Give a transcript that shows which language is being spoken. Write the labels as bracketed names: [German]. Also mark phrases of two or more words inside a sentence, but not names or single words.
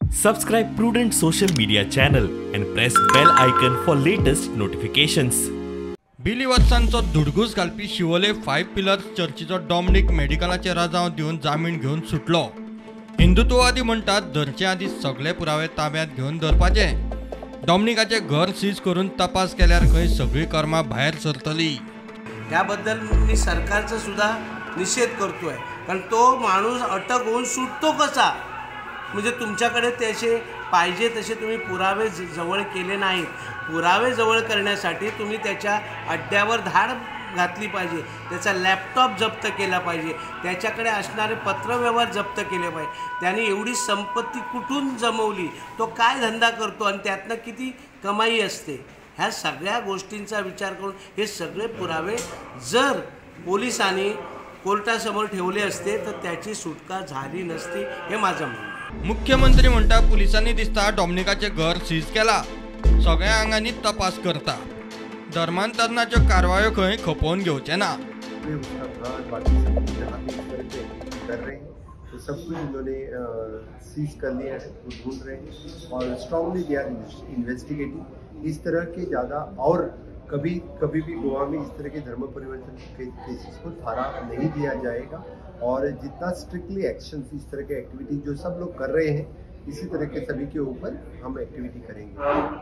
[English] Subscribe Prudent social media channel and press bell icon for latest notifications. [Konkani] बिलिवत्सांचो धुडगूस घालपी शिवोले 5 पिलर्स चर्चीचो डॉमिनिक मेडिकलाचे राजाव दिवन जामीन घेवन सुटलो। हिंदुत्ववादी म्हणटात धरचे आदी सगळे पुरावे ताब्यात घेवन धरपाचे। डॉमिनिकाचे घर सीज करून तपास केल्यार खंय सगळी कर्मां भायर सरतली। [Marathi] त्याबद्दल मी सरकारचा सुद्धा निषेध करतोय, कारण तो माणूस अटक होऊन सुटतो कसा? म्हणजे तुमच्याकडे त्याचे पाहिजे तसे तुम्ही पुरावे जवळ केले नाहीत। पुरावे जवळ करण्यासाठी तुम्ही त्याच्या अड्ड्यावर धाड घातली पाहिजे, त्याचा लॅपटॉप जप्त केला पाहिजे, त्याच्याकडे असणारे पत्रव्यवहार जप्त केले पाहिजे। त्याने एवढी संपत्ती कुठून जमवली, तो काय धंदा करतो आणि त्यातनं किती कमाई असते, ह्या सगळ्या गोष्टींचा विचार करून हे सगळे पुरावे जर पोलिसांनी कोर्टासमोर ठेवले असते तर त्याची सुटका झाली नसती, हे माझं म्हणणं आहे। [Konkani] मुख्यमंत्री म्हणटा पोलिसांनी दिसता डॉमिनिकाचे घर सीज केला, सगळ्या आंगांनी तपास करता। धर्मांतरणाच्यो कारवायो खंय खपोवन घेवचे ना। [Hindi] तो सब कुछ इन्होंने सीज कर लिया है, वो ढूंढ रहे हैं और [English] strongly they are investigating. [Hindi] इस तरह के ज़्यादा और कभी भी गोवा में इस तरह के धर्म परिवर्तन के केसेस को थारा नहीं दिया जाएगा और जितना [English] strictly action [Hindi] इस तरह के एक्टिविटी जो सब लोग कर रहे हैं, इसी तरह के सभी के ऊपर हम एक्टिविटी करेंगे।